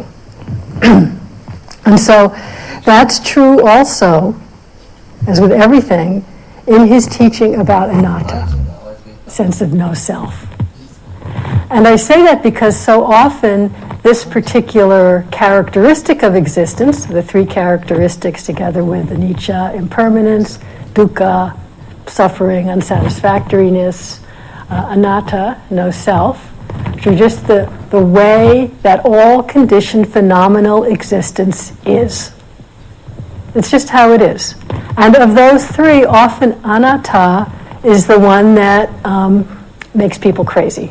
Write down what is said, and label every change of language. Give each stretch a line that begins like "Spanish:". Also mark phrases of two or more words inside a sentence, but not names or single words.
English: And so that's true also, as with everything, in his teaching about anatta, sense of no self. And I say that because so often this particular characteristic of existence, the three characteristics together with anicca, impermanence, dukkha, suffering, unsatisfactoriness, anatta, no self, which are just the way that all conditioned phenomenal existence is. It's just how it is. And of those three, often anatta is the one that makes people crazy.